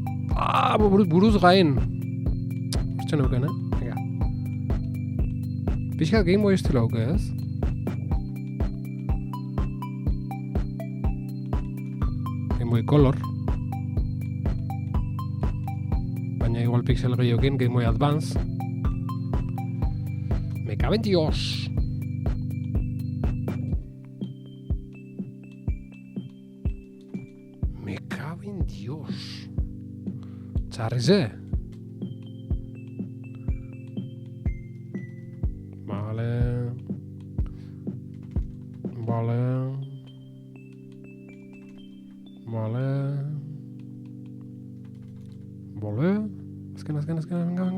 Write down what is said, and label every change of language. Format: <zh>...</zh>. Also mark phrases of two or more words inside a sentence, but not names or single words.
<eu>Buruz gain. Hortxe neuken, Venga. Pixkat Game Boy estilo hauke, ez? Game Boy Color. Baina igual pixel gehiokin Game Boy Advance.</eu> <es>Me cabe en Dios. Me cabe en Dios.</es> <eu>Txarrize. Vale. Azken, venga.</eu>